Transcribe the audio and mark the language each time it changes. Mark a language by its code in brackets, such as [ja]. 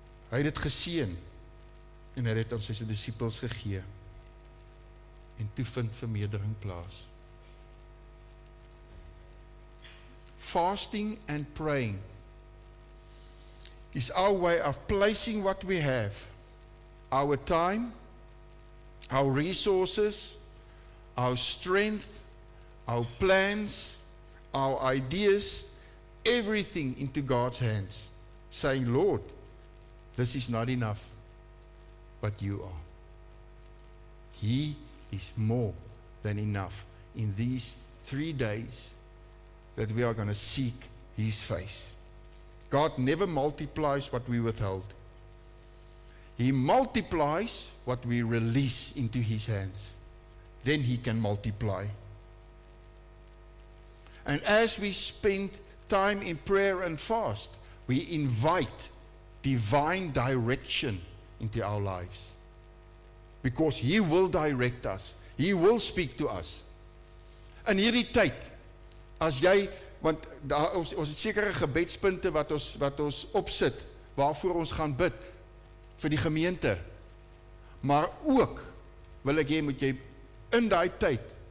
[af] Hy het dit geseën en hy het dit aan sy disippels gegee. En toe vind vermeerdering plaas. [en] Fasting and praying is our way of placing what we have, our time, our resources, our strength, our plans, our ideas, everything into God's hands, saying, Lord, this is not enough, but you are. He is more than enough in these 3 days that we are going to seek his face. God never multiplies what we withhold. He multiplies what we release into his hands. Then he can multiply. And as we spend time in prayer and fast, we invite divine direction into our lives. Because he will direct us. He will speak to us. [af] In hierdie tyd, as jy, want ons het sekere gebedspunte wat ons opsit, waarvoor ons gaan bid, vir die gemeente. Maar ook, wil ek hê, moet jy in daai tyd,